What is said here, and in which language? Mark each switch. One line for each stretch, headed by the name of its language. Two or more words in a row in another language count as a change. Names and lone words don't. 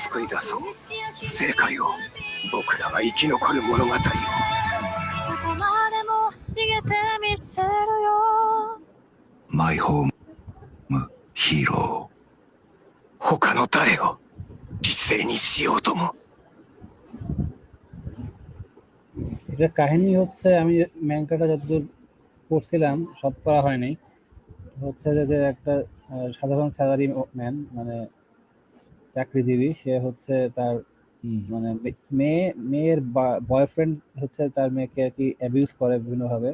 Japanese: 救い出そう正解を。僕らが生き残る物語を。どこまでも逃げてみせるよ。マイホームヒーロー。他の誰を犠牲にしようとも。
Bangla: এটা কাহিনী হচ্ছে, আমি ম্যাঙ্গাটা যতদূর পড়ছিলাম, সব করা হয়নি, হচ্ছে যে একটা সাধারণ
English: salary man,
Bangla: মানে চাকরিজীবী, সে হচ্ছে তার মানে মেয়ের বয়ফ্রেন্ড হচ্ছে তার মেয়েকে আর কি অ্যাবিউজ করে বিভিন্নভাবে।